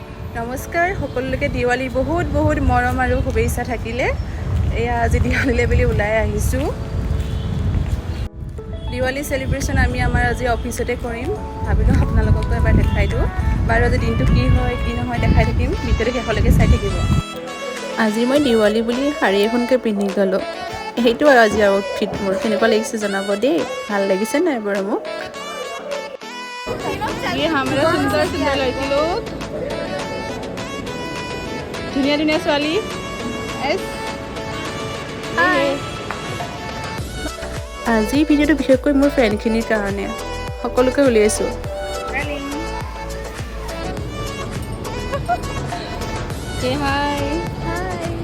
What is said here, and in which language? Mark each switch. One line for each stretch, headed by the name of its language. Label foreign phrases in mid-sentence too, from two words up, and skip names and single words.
Assamese: নমস্কাৰ সকলোকে দিৱালী বহুত বহুত মৰম আৰু শুভেচ্ছা থাকিলে এয়া আজি দিৱালীলৈ বুলি ওলাই আহিছোঁ দিৱালী সেলিব্ৰেশন আমি আমাৰ আজি অফিসতে কৰিম ভাবিলো আপোনালোককো এবাৰ দেখাই দিওঁ বাৰু আজি দিনটো কি হয় কি নহয় দেখাই থাকিম ভিডিঅ'টো শেষলৈকে চাই থাকিব আজি মই দিৱালী বুলি শাৰী এখনকে পিন্ধি গলো সেইটো আৰু আজি আউটফিট মোৰ কেনেকুৱা লাগিছে জনাব দেই ভাল লাগিছে নাই বাৰু মোক
Hindi: ये हमारा सुंदर सुंदर लड़की लोग
Assamese: ধুনীয়া ধুনীয়া ছোৱালী এস হাই আজি ভিডিঅ'টো বিশেষকৈ মোৰ ফ্ৰেণ্ডখিনিৰ কাৰণে সকলোকে উলিয়াইছোঁ
English: Say hi. Hi.